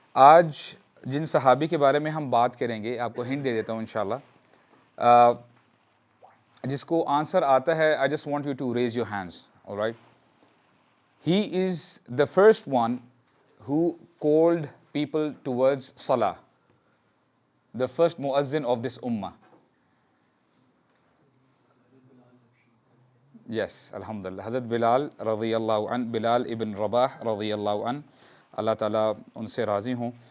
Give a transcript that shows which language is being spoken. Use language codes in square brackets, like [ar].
[ur] آج جن صحابی کے بارے میں ہم بات کریں گے، آپ کو ہنٹ دے دیتا ہوں انشاءاللہ، جس کو آنسر آتا ہے [en] I just want you to raise your hands, all right. He is the first one who called people towards Salah, the first muazzin of this ummah. Yes, alhamdulillah. [ur] Hazrat Bilal رضی اللہ عنہ، بلال ابن رباح رضی اللہ عنہ، اللہ تعالیٰ ان سے راضی ہوں.